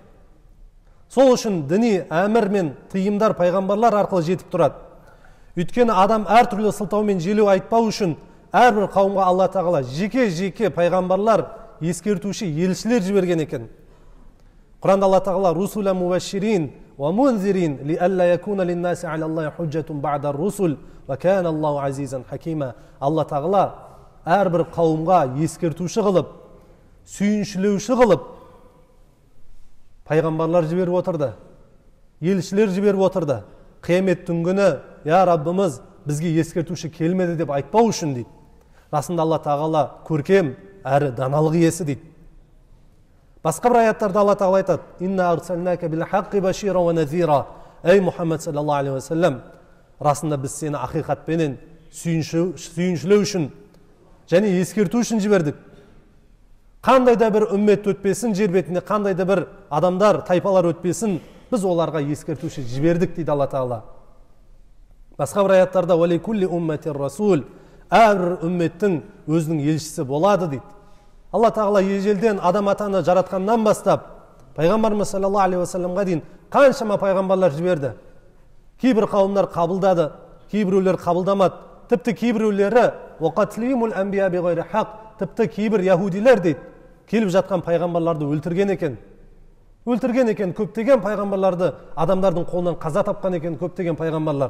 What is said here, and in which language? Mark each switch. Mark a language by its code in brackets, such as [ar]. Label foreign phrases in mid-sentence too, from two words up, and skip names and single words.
[kk] Сол үшін діни әмір мен тыйымдар пайғамбарлар арқылы жетіп тұрады. Өйткені адам әртүрлі сылтаумен желеу айтпау үшін әрбір қауымға Алла тағала жеке-жеке пайғамбарлар, ескертуші елшілер жіберген екен. Құранда Алла тағала: [ar] «رسلا مبشرين ومنذرين لئلا يكون للناس على الله حجة بعد الرسل وكان الله عزيزا حكيما». [kk] Алла тағала әрбір қауымға ескертуші қылып, сүйіншілеуші қылып пайғамбарлар жіберіп отырды, елшілер жіберіп отырды. Қияметтің күні: «Я Раббымыз, бізге ескертуші келмеді деп айтпау үшін дейді. Расында Алла тағала көркем әрі даналық иесі дейді. Басқа бір аяттарда Алла тағала айтады: [ar] «إنا أرسلناك بالحق بشيرا ونذيرا». Ей Мұхаммед صلى الله عليه وسلم, [kk] расында біз сені ақиқатпенен сүйіншілеу үшін және ескерту үшін жібердік. Қандай да бір үммет өтпесін жер бетінде, қандай да бір адамдар, тайпалар өтпесін, біз оларға ескертуші жібердік дейді Алла тағала. Басқа бір аяттарда: [ar] «ولكل أمة رسول». [kk] Әрбір үмметтің өзінің елшісі болады дейді. Алла тағала ежелден адам атаны жаратқаннан бастап пайғамбарымыз [ar] صلى الله عليه وسلم [kk] дейін қаншама пайғамбарлар жіберді. Кейбір қауымдар қабылдады, кейбіреулер қабылдамады. Тіпті кейбіреулері [ar] «وقتلهم الأنبياء بغير حق», [kk] тіпті кейбір яһудилер дейді, келіп жатқан пайғамбарларды өлтірген екен. Өлтірген екен көптеген пайғамбарларды, адамдардың қолынан қаза тапқан екен көптеген пайғамбарлар.